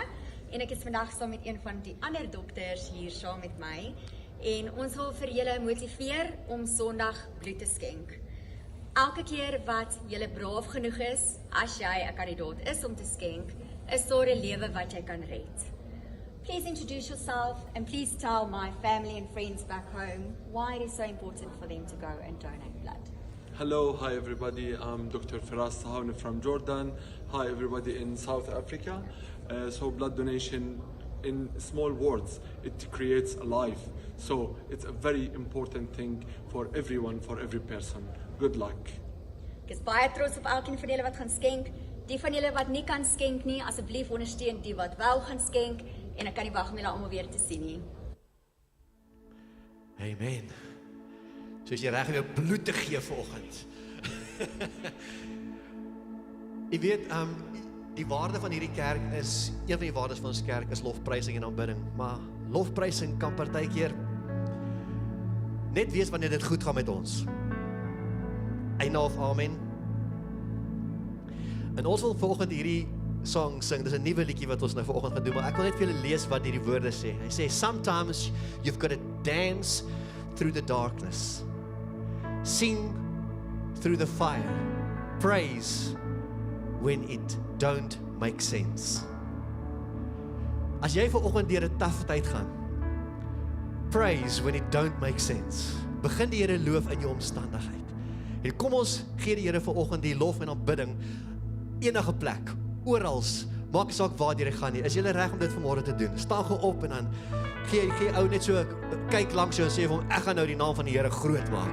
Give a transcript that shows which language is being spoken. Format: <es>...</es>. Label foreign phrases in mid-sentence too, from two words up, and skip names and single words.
<af>En ek is vandag saam met een van die ander dokters hier saam met my. En ons wil vir julle motiveer om Sondag bloed te skenk. Elke keer wat julle braaf genoeg is, as jy 'n kandidaat is om te skenk, is daar 'n lewe wat jy kan red.</af> <en>Please introduce yourself and please tell my family and friends back home why it is so important for them to go and donate blood. Hello, hi everybody. I'm Dr. Firas Sahouni from Jordan. Hi everybody in South Africa. So blood donation, in small words, it creates a life. So it's a very important thing for everyone, for every person. Good luck.</en> <af>Ek is baie trots op elkeen van julle wat gaan skenk. Die van julle wat nie kan skenk nie, asseblief ondersteun die wat wel gaan skenk en ek kan nie wag om julle almal weer te sien nie. Amen. So is jy reg om jou bloed te gee vanoggend. Jy weet, die waarde van hierdie kerk is, een van die waardes van ons kerk is lofprysing en aanbidding, maar lofprysing kan partykeer net wees wanneer dit goed gaan met ons. Einde of amen. En ons wil vanoggend hierdie song sing, dis 'n nuwe liedjie wat ons nou vanoggend gaan doen, maar ek wil net vir julle lees wat hierdie woorde sê. Hy sê,</af> <en>sometimes you've got to dance through the darkness. Sing through the fire. Praise when it don't make sense.</en> <af>As jy vanoggend deur 'n taaf tyd gaan,</af> <en>praise when it don't make sense.</en> <af>Begin die Here loof in jou omstandigheid. En kom ons gee die Here vanoggend die lof en aanbidding enige plek, orals, maak nie saak waar jy gaan nie. Is jy reg om dit vanmôre te doen? Staan gou op en dan gee ou net so kyk langs jou en sê vir hom, ek gaan nou die naam van die Here groot maak.</af>